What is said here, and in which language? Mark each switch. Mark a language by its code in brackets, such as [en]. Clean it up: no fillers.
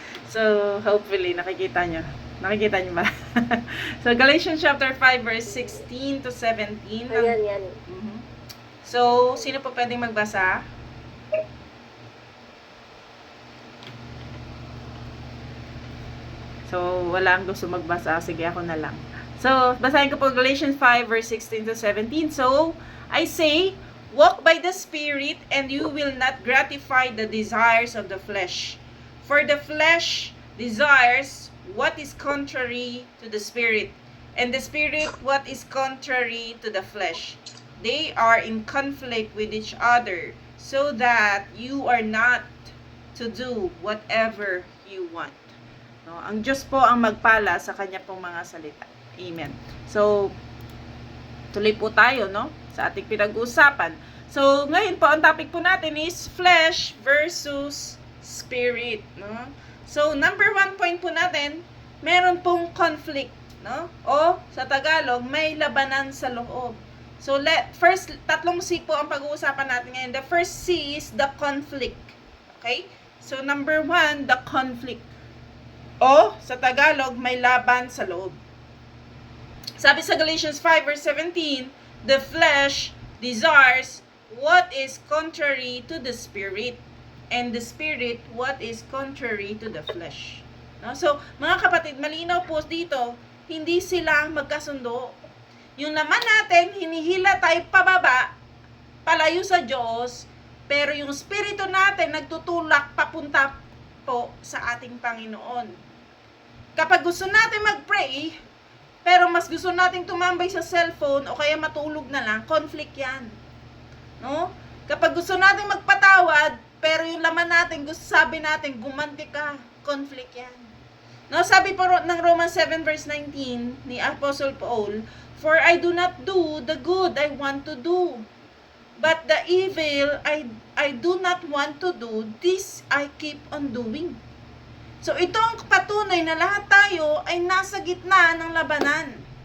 [tl] So hopefully nakikita niyo. Nakikita niyo ba? So Galatians chapter 5 verse 16 to 17. Ayan. So sino po pwedeng magbasa? So, wala ang gusto magbasa. Sige, ako na lang. So, basahin ko po Galatians 5 verse 16 to 17. [en] So, I say, walk by the Spirit, and you will not gratify the desires of the flesh. For the flesh desires what is contrary to the Spirit, and the Spirit what is contrary to the flesh. They are in conflict with each other, so that you are not to do whatever you want. [tl] No, ang Diyos po ang magpala sa kanya pong mga salita. Amen. So, tuloy po tayo, no, sa ating pinag-uusapan. So, ngayon po, ang topic po natin is flesh versus spirit, no? So, number 1 point po natin, meron pong conflict, no? O, sa Tagalog, may labanan sa loob. So, first, tatlong C po ang pag-uusapan natin ngayon. [en] The first C is the conflict. Okay? So, number 1, the conflict. [tl] O, sa Tagalog, may laban sa loob. Sabi sa [en] Galatians 5 verse 17, the flesh desires what is contrary to the spirit, and the spirit what is contrary to the flesh. No? [tl] So, mga kapatid, malinaw po dito, hindi sila magkasundo. Yung naman natin, hinihila tayo pababa, palayo sa Diyos, pero yung spirito natin nagtutulak papunta po sa ating Panginoon. Kapag gusto natin mag-pray, pero mas gusto nating tumambay sa cellphone o kaya matulog na lang, conflict yan. No? Kapag gusto nating magpatawad, pero yung laman natin, gusto sabi natin, gumanti ka, conflict yan. No? Sabi po ng Romans 7 verse 19 ni Apostle Paul, [en] for I do not do the good I want to do, but the evil I do not want to do, this I keep on doing. [tl] So, ito ang patunay na lahat tayo ay nasa gitna ng labanan.